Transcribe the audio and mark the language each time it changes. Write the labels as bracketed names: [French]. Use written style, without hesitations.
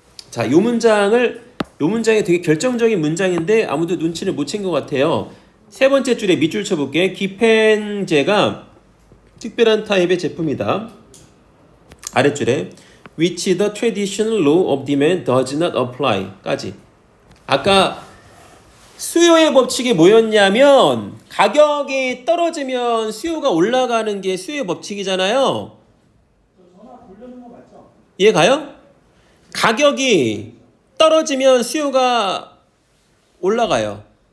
[Korean] 자, 요 문장이 되게 결정적인 문장인데 아무도 눈치를 못 챈 것 같아요. 세 번째 줄에 밑줄 쳐볼게. 기펜제가 특별한 타입의 제품이다. 아랫줄에 [English] which the traditional law of demand does not apply 까지. [Korean] 아까 수요의 법칙이 뭐였냐면 가격이 떨어지면 수요가 올라가는 게 수요의 법칙이잖아요. 이해 가요? 가격이 떨어지면 수요가 올라가요.